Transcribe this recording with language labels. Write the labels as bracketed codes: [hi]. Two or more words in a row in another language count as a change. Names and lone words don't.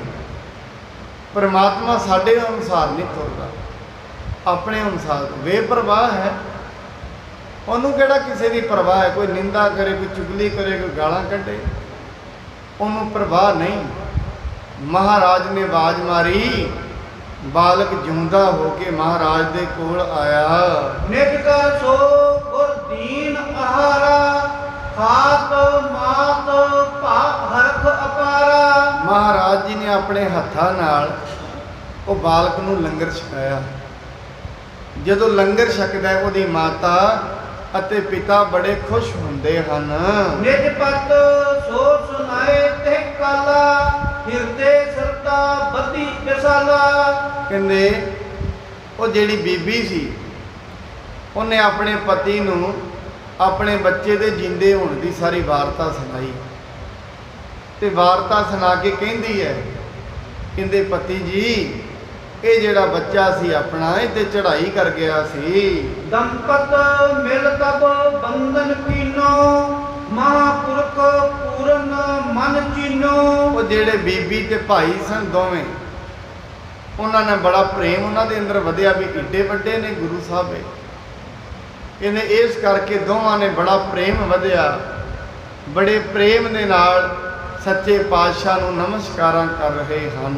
[pa] ਪਰਮਾਤਮਾ ਸਾਡੇ ਅਨੁਸਾਰ ਨਹੀਂ ਤੁਰਦਾ, ਆਪਣੇ ਅਨੁਸਾਰ ਬੇਪਰਵਾਹ ਹੈ। ਉਹਨੂੰ ਕਿਹੜਾ ਕਿਸੇ ਦੀ ਪਰਵਾਹ ਹੈ? ਕੋਈ ਨਿੰਦਾ ਕਰੇ, ਕੋਈ ਚੁਗਲੀ ਕਰੇ, ਕੋਈ ਗਾਲਾਂ ਕੱਢੇ, ਉਹਨੂੰ ਪਰਵਾਹ ਨਹੀਂ। ਮਹਾਰਾਜ ਨੇ ਆਵਾਜ਼ ਮਾਰੀ, ਬਾਲਕ ਜਿਉਂਦਾ ਹੋ ਕੇ ਮਹਾਰਾਜ ਦੇ ਕੋਲ ਆਇਆ। [bra] निज कर सो गुर दीन आहारा, खात मात भा हरख अपारा। [pa] ਮਹਾਰਾਜ ਜੀ ਨੇ ਆਪਣੇ ਹੱਥਾਂ ਨਾਲ ਉਹ ਬਾਲਕ ਨੂੰ ਲੰਗਰ ਛਕਾਇਆ। ਜਦੋਂ ਲੰਗਰ ਛਕਦਾ ਹੈ, ਉਹਦੀ ਮਾਤਾ ਅਤੇ ਪਿਤਾ ਬੜੇ ਖੁਸ਼ ਹੁੰਦੇ ਹਨ। [bra] निज पत सो सुनाए ते काला, हिरदे सरता बदी विसाला। [pa] ਕਹਿੰਦੇ ਉਹ ਜਿਹੜੀ ਬੀਬੀ ਸੀ ਉਹਨੇ ਆਪਣੇ ਪਤੀ ਨੂੰ ਆਪਣੇ ਬੱਚੇ ਦੇ ਜਿੰਦੇ ਹੋਣ ਦੀ ਸਾਰੀ ਵਾਰਤਾ ਸੁਣਾਈ ਤੇ ਵਾਰਤਾ ਸੁਣਾ ਕੇ ਕਹਿੰਦੀ ਹੈ, ਕਹਿੰਦੇ ਪਤੀ ਜੀ ਇਹ ਜਿਹੜਾ ਬੱਚਾ ਸੀ ਆਪਣਾ ਇਹ ਤੇ ਚੜ੍ਹਾਈ ਕਰ ਗਿਆ ਸੀ। [bra] दंपत मिल तब बंधन कीनो, महापुरख पूरन मन चीनो। [pa] ਉਹ ਜਿਹੜੇ ਬੀਬੀ ਤੇ ਭਾਈ ਸਨ ਦੋਵੇਂ, ਉਹਨਾਂ ਨੇ ਬੜਾ ਪ੍ਰੇਮ ਉਹਨਾਂ ਦੇ ਅੰਦਰ ਵਧਿਆ ਵੀ ਏਡੇ ਵੱਡੇ ਨੇ ਗੁਰੂ ਸਾਹਿਬ ਇਹ। ਕਹਿੰਦੇ ਇਸ ਕਰਕੇ ਦੋਵਾਂ ਨੇ ਬੜਾ ਪ੍ਰੇਮ ਵਧਿਆ, ਬੜੇ ਪ੍ਰੇਮ ਦੇ ਨਾਲ ਸੱਚੇ ਪਾਤਸ਼ਾਹ ਨੂੰ ਨਮਸਕਾਰਾਂ ਕਰ ਰਹੇ ਹਨ।